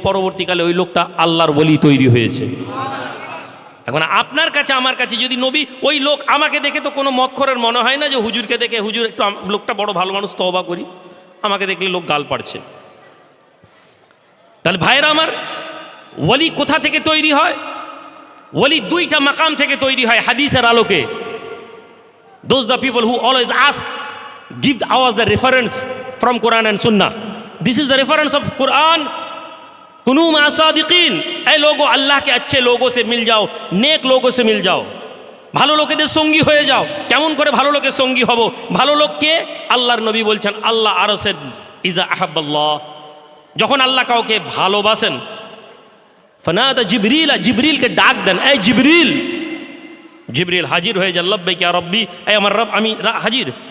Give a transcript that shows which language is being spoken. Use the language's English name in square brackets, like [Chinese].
[Bangla] পরবর্তীকালে ওই লোকটা আল্লাহর ওলি তৈরি হয়েছে। এখন আপনার কাছে আমার কাছে যদি নবী, ওই লোক আমাকে দেখে তো কোনো মতখরের মনে হয় না যে হুজুরকে দেখে হুজুর একটু লোকটা বড় ভালো মানুষ, তওবা করি। আমাকে দেখলে লোক গাল পাড়ছে। তাহলে ভাইয়েরা আমার, ওলি কোথা থেকে তৈরি হয়? ওলি দুইটা মাকাম থেকে তৈরি হয় হাদিসের আলোকে। [English] Those the people who always ask, give us the reference from Quran and Sunnah. This is the reference of Quran. [Arabic] कुनू मा सादिकीन, [Hindi] ऐ लोगों अल्लाह के अच्छे लोगों से मिल जाओ, नेक लोगों से मिल जाओ, [Bangla] ভালো লোকেদের সঙ্গী হয়ে যাও। কেমন করে ভালো লোকের সঙ্গী হব? ভালো লোককে আল্লাহর নবী বলছেন আল্লাহ আরশের [Arabic] ইজা আহাব্বাল্লাহ, [Bangla] যখন আল্লাহ কাউকে ভালোবাসেন, [Arabic] ফানাদা জিবরিল, [Bangla] জিবরিলকে ডাক দেন, এই জিবরিল। জিবরিল হাজির হয়ে যান, [Arabic] লব্বাইক ইয়া রব্বি, [Bangla] এই আমার রব আমি হাজির।